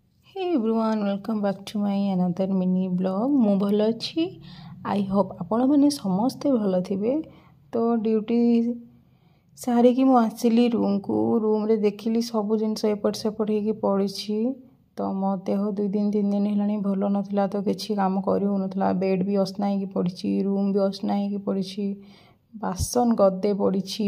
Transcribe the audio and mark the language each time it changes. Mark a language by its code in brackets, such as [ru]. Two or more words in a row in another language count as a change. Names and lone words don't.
[en] Hey everyone, welcome back to my another mini vlog। [or] ମୁଁ ଭଲ ଅଛି। [en] I hope [or] ଆପଣ ମାନେ ସମସ୍ତେ ଭଲ ଥିବେ। ତ ड्यूटी ସାରିକି ମୁଁ ଆସିଲି ରୁମ୍କୁ। ରୁମ୍ରେ ଦେଖିଲି ସବୁ ଜିନିଷ ଏପଟ ସେପଟ ହେଇକି ପଡ଼ିଛି। ତ ମୋ ଦେହ 2 ଦିନ 3 ଦିନ ହେଲାଣି ଭଲ ନଥିଲା, ତ କିଛି କାମ କରି ହେଉନଥିଲା। ବେଡ଼୍ ବି ଅସନା ହେଇକି ପଡ଼ିଛି, ରୁମ୍ ବି ଅସନା ହେଇକି ପଡ଼ିଛି, ବାସନ ଗଦେ ପଡ଼ିଛି।